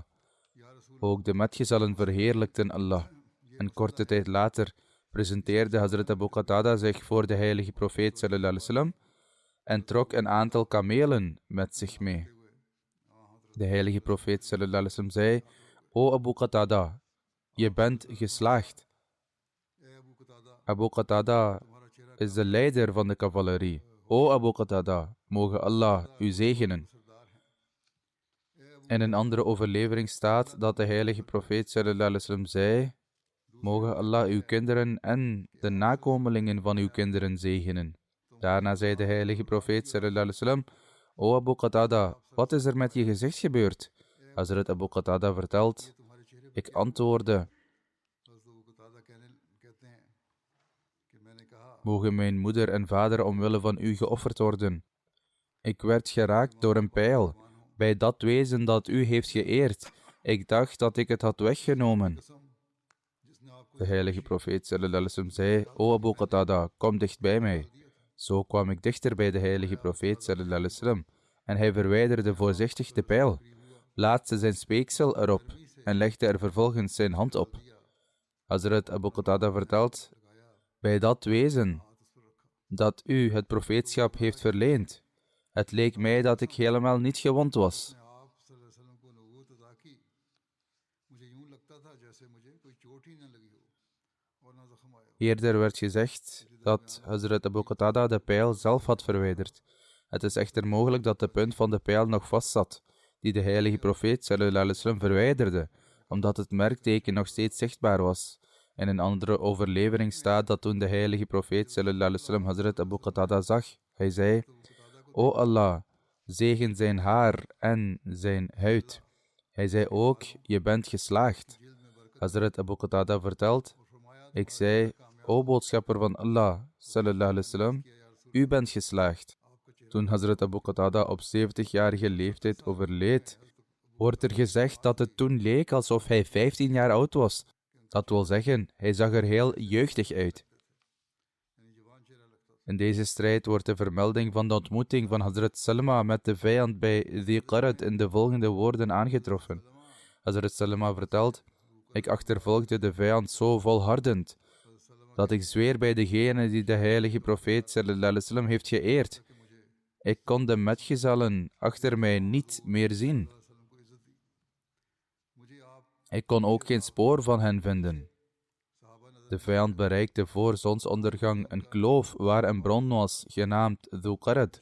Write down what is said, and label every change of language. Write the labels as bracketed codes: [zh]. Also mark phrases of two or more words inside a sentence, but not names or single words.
[nl] Ook de metgezellen verheerlijkten Allah. En korte tijd later presenteerde Hazrat Abu Qatada zich voor de heilige profeet [ar] صلى الله عليه وسلم [nl] en trok een aantal kamelen met zich mee. De heilige profeet [ar] صلى الله عليه وسلم [nl] zei: O Abu Qatada, je bent geslaagd. Abu Qatada is de leider van de cavalerie. O Abu Qatada, mogen Allah u zegenen. In een andere overlevering staat dat de heilige profeet [ar] صلى الله عليه وسلم [nl] zei: Mogen Allah uw kinderen en de nakomelingen van uw kinderen zegenen. Daarna zei de heilige profeet [ar] صلى الله عليه وسلم: [nl] O Abu Qatada, wat is er met je gezicht gebeurd? Hazrat Abu Qatada vertelt: Ik antwoordde: Mogen mijn moeder en vader omwille van u geofferd worden. Ik werd geraakt door een pijl, bij dat wezen dat u heeft geëerd. Ik dacht dat ik het had weggenomen. De heilige profeet [ar] صلى الله عليه وسلم [nl] zei: O Abu Qatada, kom dicht bij mij. Zo kwam ik dichter bij de heilige profeet [ar] صلى الله عليه وسلم [nl] en hij verwijderde voorzichtig de pijl, plaatste zijn speeksel erop en legde er vervolgens zijn hand op. Hazrat Abu Qatada vertelt: bij dat wezen dat u het profeetschap heeft verleend, het leek mij dat ik helemaal niet gewond was. Eerder werd gezegd dat Hazrat Abu Qatada de pijl zelf had verwijderd. Het is echter mogelijk dat de punt van de pijl nog vastzat, die de heilige profeet [ar] صلى الله عليه وسلم [nl] verwijderde, omdat het merkteken nog steeds zichtbaar was. In een andere overlevering staat dat toen de heilige profeet [ar] صلى الله عليه وسلم [nl] Hazrat Abu Qatada zag, hij zei: O Allah, zegen zijn haar en zijn huid. Hij zei ook: je bent geslaagd. Hazrat Abu Qatada vertelt: ik zei: O boodschapper van Allah, [ar] صلى الله عليه وسلم, [nl] u bent geslaagd. Toen Hazrat Abu Qatada op 70-jarige leeftijd overleed, wordt er gezegd dat het toen leek alsof hij 15 jaar oud was. Dat wil zeggen, hij zag er heel jeugdig uit. In deze strijd wordt de vermelding van de ontmoeting van Hazrat Salma met de vijand bij Dhi Qarad in de volgende woorden aangetroffen. Hazrat Salma vertelt: ik achtervolgde de vijand zo volhardend, dat ik zweer bij degene die de heilige profeet [ar] صلى الله عليه وسلم [nl] heeft geëerd. Ik kon de metgezellen achter mij niet meer zien. Ik kon ook geen spoor van hen vinden. De vijand bereikte voor zonsondergang een kloof waar een bron was, genaamd Dhu Qarad.